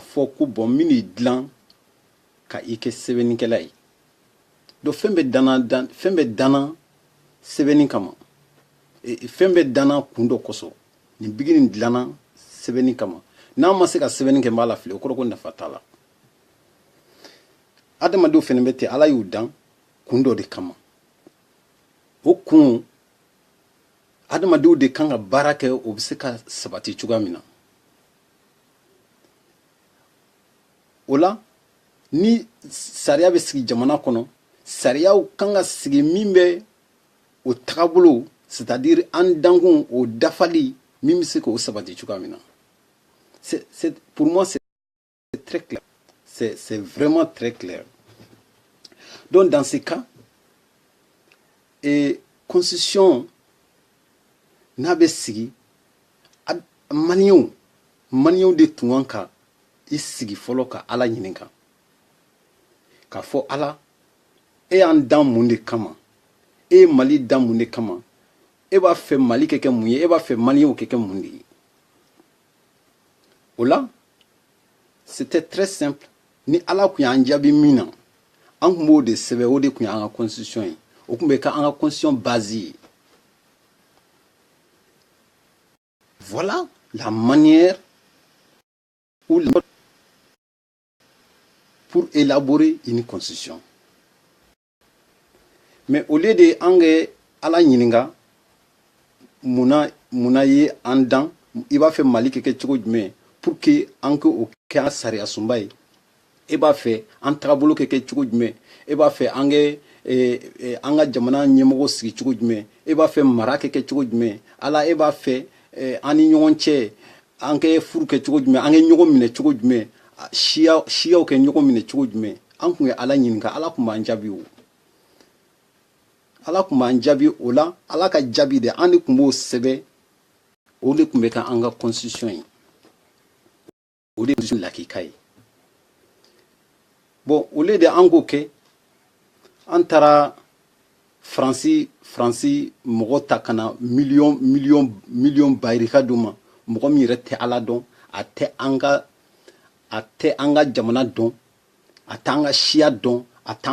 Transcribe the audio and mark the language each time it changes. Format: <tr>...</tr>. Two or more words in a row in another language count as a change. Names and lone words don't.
<bm>fɔ ko bɔn min y'i dilan ka i kɛ sɛbɛnnikɛla ye donc fɛn bɛɛ danna sɛbɛnni kama fɛn bɛɛ danna kun dɔ kosɔn nin bigi nin dilanna sɛbɛnni kama n'a ma se ka sɛbɛnni kɛ n b'a la fili o kɔrɔ ko nafa t'a la adamadenw fɛnɛ bɛ ten ala y'u dan kun dɔ de kama o kun adamadenw de kan ka baara kɛ o bɛ se ka sabati cogoya min na o la ni sariya bɛ sigi jamana kɔnɔ sariyaw kan ka sigi min bɛ o tagabolo</bm> <fr>c'est à dire</fr> <bm>an dankun o dafali min bɛ se k'o sabati cogoya min na</bm> <fr>pour moi c'est très clair c'est vraiment très clair donc dans ce cas</fr> <bm>constitution n'a bɛ sigi maliyɛnw de tun kan ka i sigi fɔlɔ ka ala ɲininka k'a fɔ ala e y'an dan mun de kama e ye mali dan mun de kama e b'a fɛ mali kɛ kɛ mun ye e b'a fɛ maliyɛnw kɛ kɛ mun de ye o la</bm> <fr>c'était très simple</fr> <bm>ni ala tun y'an jaabi min na an tun b'o de sɛbɛn o de tun y'an ka constitution ye o tun bɛ kɛ an ka constitution base ye</bm> <fr>voilà la manière ou pour élaborer une constitution mais au lieu de</fr> <bm>an kɛ ala ɲininka munna ye an dan i b'a fɛ mali kɛ kɛ cogo jumɛn</bm> <fr>pour que</fr> <bm>an k'o kɛ an sariya sunba ye e b'a fɛ an tagabolo kɛ kɛ cogo jumɛn e b'a fɛ an kɛ an ka jamana ɲɛmɔgɔ sigi cogo jumɛn e b'a fɛ mara kɛ kɛ cogo jumɛn ala e b'a fɛ an ni ɲɔgɔn cɛ an kɛ furu kɛ cogo jumɛn an kɛ ɲɔgɔn minɛ cogo jumɛn siyaw kɛ ɲɔgɔn minɛ cogo jumɛn an tun ye ala ɲininka ala tun b'an jaabi o ala tun b'an jaabi o la ala ka jaabi de an de tun b'o sɛbɛn o de tun bɛ kɛ an ka constitution ye o de ye lakika ye</bm> <fr>bon au lieu de</fr> <bm>an k'o kɛ an taara faransi mɔgɔ ta ka na miliyɔn bayirika d'o ma mɔgɔ min yɛrɛ tɛ ala dɔn a tɛ an ka jamana dɔn a tɛ an ka siya dɔn a tɛ</bm>